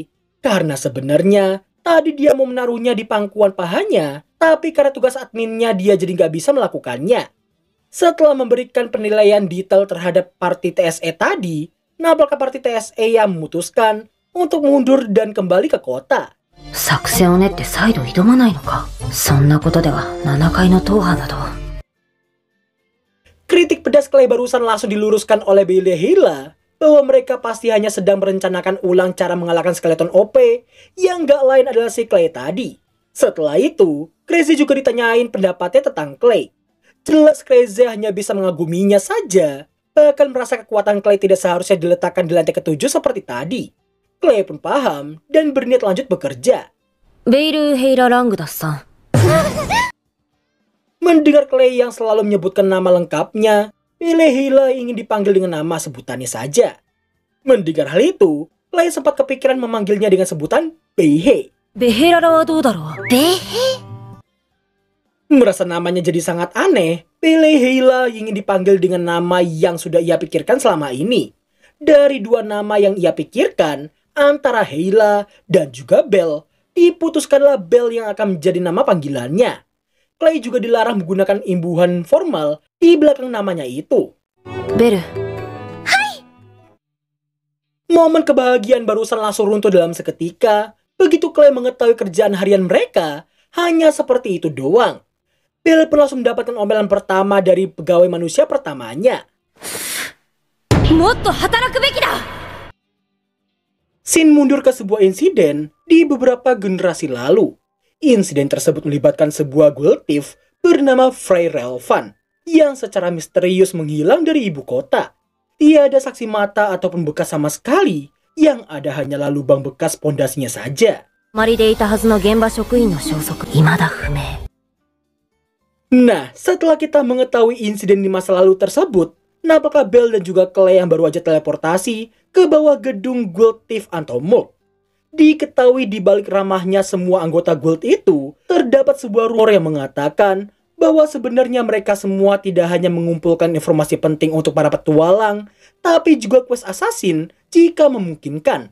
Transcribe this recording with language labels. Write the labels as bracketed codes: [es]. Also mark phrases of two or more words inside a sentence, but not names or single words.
[id] Karena sebenarnya tadi dia mau menaruhnya di pangkuan pahanya, tapi karena tugas adminnya dia jadi nggak bisa melakukannya. Setelah memberikan penilaian detail terhadap party TSE tadi, Nabaka party TSE yang memutuskan untuk mundur dan kembali ke kota. [ja] 作戦を練って再度挑まないのか。そんなことでは7階の踏破など。 [id] Kritik pedas Clay barusan langsung diluruskan oleh Bailey Heila bahwa mereka pasti hanya sedang merencanakan ulang cara mengalahkan [en] skeleton OP [id] yang gak lain adalah si Clay tadi. Setelah itu, Crazy juga ditanyain pendapatnya tentang Clay. Jelas Crazy hanya bisa mengaguminya saja, bahkan merasa kekuatan Clay tidak seharusnya diletakkan di lantai ketujuh seperti tadi. Clay pun paham dan berniat lanjut bekerja. [ja] ベイル・ヘイラ・ラングダスさん。 [id] Mendengar Clay yang selalu menyebutkan nama lengkapnya, Bailey Heila ingin dipanggil dengan nama sebutannya saja. Mendengar hal itu, Clay sempat kepikiran memanggilnya dengan sebutan Beihe. [ja] ベヘララはどうだろう。 [id] Merasa namanya jadi sangat aneh, Bailey Heila ingin dipanggil dengan nama yang sudah ia pikirkan selama ini. Dari dua nama yang ia pikirkan, antara Heila dan juga Bell, diputuskanlah Bell yang akan menjadi nama panggilannya. Clay juga dilarang menggunakan imbuhan formal di belakang namanya itu. [ja] ベル。 [id] Momen kebahagiaan barusan langsung runtuh dalam seketika, begitu Clay mengetahui kerjaan harian mereka hanya seperti itu doang. Bell pun langsung mendapatkan omelan pertama dari pegawai manusia pertamanya. [ja] もっと働くべきだ。 [id] Scene mundur ke sebuah insiden di beberapa generasi lalu. Insiden tersebut melibatkan sebuah [en] ghoul thief [id] bernama Frey Relvan yang secara misterius menghilang dari ibu kota. Tiada saksi mata ataupun bekas sama sekali, yang ada hanyalah lubang bekas pondasinya saja. [ja] まりでいたはずの現場職員の消息、未だ不明。 [id] Nah, setelah kita mengetahui insiden di masa lalu tersebut, nampaknya Bell dan juga Clay yang baru aja teleportasi ke bawah gedung Guild Thief atau Morgue. Diketahui di balik ramahnya semua anggota Guild itu, terdapat sebuah rumor yang mengatakan bahwa sebenarnya mereka semua tidak hanya mengumpulkan informasi penting untuk para petualang, tapi juga [en] quest assassin [id] jika memungkinkan.